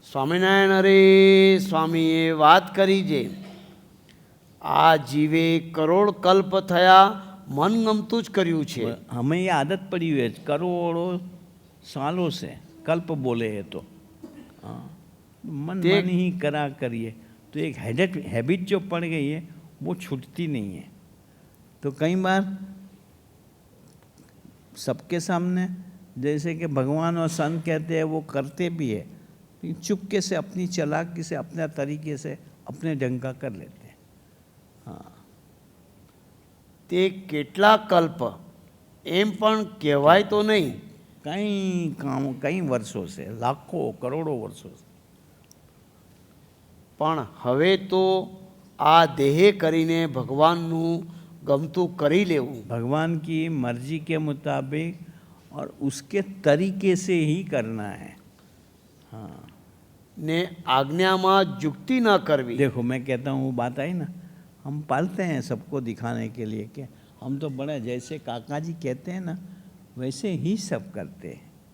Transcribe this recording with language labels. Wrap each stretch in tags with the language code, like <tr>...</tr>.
<gu>સ્વામિનારાયણ અરે સ્વામીએ વાત કરી છે, આ જીવે કરોડ કલ્પ થયા મન ગમતું જ કર્યું છે.</gu> <hi>हमें ये आदत पड़ी हुई है, करोड़ों सालों से कल्प बोले है तो हाँ, मन मन ही करा करिए, तो एक हैबिट जो पड़ गई है वो छूटती नहीं है. तो कई बार सबके सामने जैसे कि भगवान और संत कहते हैं वो करते भी है, लेकिन चुपके से अपनी चालाकी से अपने तरीके से अपने ढंग का कर लेते हैं. हाँ,</hi> <gu>તે કેટલા કલ્પ એમ પણ કહેવાય તો નહીં.</gu> <hi>कई वर्षों से, लाखों करोड़ों वर्षों से.</hi> <gu>પણ હવે તો આ દેહે કરીને ભગવાનનું ગમતું કરી લેવું,</gu> <hi>भगवान की मर्जी के मुताबिक और उसके तरीके से ही करना है. हाँ,</hi> <gu>ને આજ્ઞામાં યુક્તિ ન કરવી.</gu> <hi>देखो मैं कहता हूँ वो बात आई ना, हम पालते हैं सबको दिखाने के लिए कि हम तो बड़े, जैसे काका जी कहते हैं ना वैसे ही सब करते हैं.</hi>